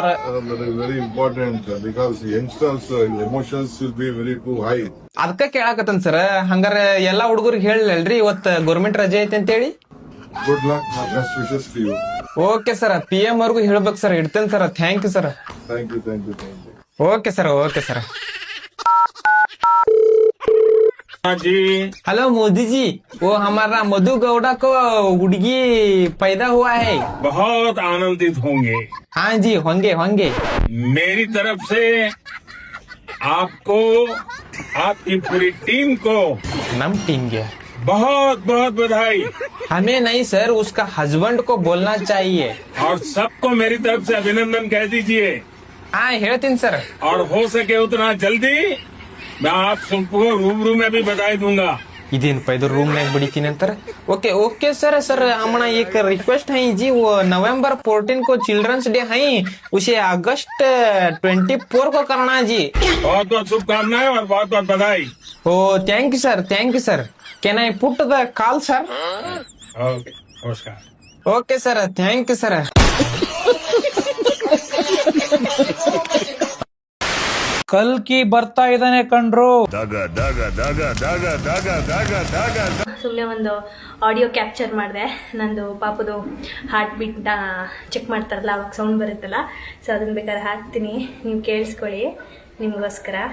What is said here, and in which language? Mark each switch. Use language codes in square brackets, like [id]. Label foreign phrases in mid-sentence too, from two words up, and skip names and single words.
[en] very important because youngsters emotions will be very to high. [kn] ಅದಕ್ಕ ಕೇಳಾಕತ್ತನ್ ಸರ್. ಹಂಗಾರ ಎಲ್ಲಾ ಹುಡುಗರಿಗೆ ಹೇಳಿಲ್ರಿ ಇವತ್ ಗೌರ್ಮೆಂಟ್ ರಜೆ ಐತೆ ಅಂತ ಹೇಳಿ? [en] good luck, best wishes to you. [kn] ಓಕೆ ಸರ್, PM ಅವ್ರಿಗೂ ಹೇಳ್ಬೇಕು ಸರ್. ಇಡ್ತೇನೆ ಸರ್. [en] thank you [kn] ಸರ್. [en] thank you, thank you, thank you. okay sir, okay sir. [hi] हेलो मोदी जी, वो हमारा मधु गौड़ा को हुडगी पैदा हुआ है. बहुत आनंदित होंगे. हाँ जी, होंगे होंगे. मेरी तरफ से आपको, आपकी पूरी टीम को, नम टीम के बहुत बहुत बधाई. हमें नहीं सर, उसका हस्बैंड को बोलना चाहिए. और सबको मेरी तरफ से अभिनंदन कह दीजिए. हाँ ಹೇಳ್ತೀನಿ सर. और हो सके उतना जल्दी मैं आप सबको रूबरू में भी बधाई दूंगा. [kn] ಇದೇನಪ್ಪ ಇದು ರೂಮ್ ನಾಗ ಬಿಡಿತೀನಿ ಅಂತಾರೆ. ಓಕೆ ಓಕೆ सर. [hi] सर हमारा एक रिक्वेस्ट है जी, वो नवंबर 14 को चिल्ड्रंस डे है, उसे अगस्त 24 को करना जी. बहुत बहुत शुभकामनाएं और बहुत बहुत बधाई. [en] oh thank you sir, thank you sir. Can I put the call sir? [hi] ओके, नमस्कार. [en] okay sir, thank you sir. [kn] ಕಲ್ಕಿ ಬರ್ತಾ ಇದ್ದಾನೆ ಕಣ್ರು. ಸುಮ್ಮನೆ ಒಂದು ಆಡಿಯೋ ಕ್ಯಾಪ್ಚರ್ ಮಾಡಿದೆ. ನಂದು ಪಾಪದು ಹಾರ್ಟ್ ಬೀಟ್ನ ಚೆಕ್ ಮಾಡ್ತಾರಲ್ಲ, ಅವಾಗ ಸೌಂಡ್ ಬರುತ್ತಲ್ಲ, ಸೊ ಅದನ್ನ ಬೇಕಾದ್ರೆ ಹಾಕ್ತೀನಿ, ನೀವು ಕೇಳಿಸ್ಕೊಳ್ಳಿ ನಿಮಗೋಸ್ಕರ.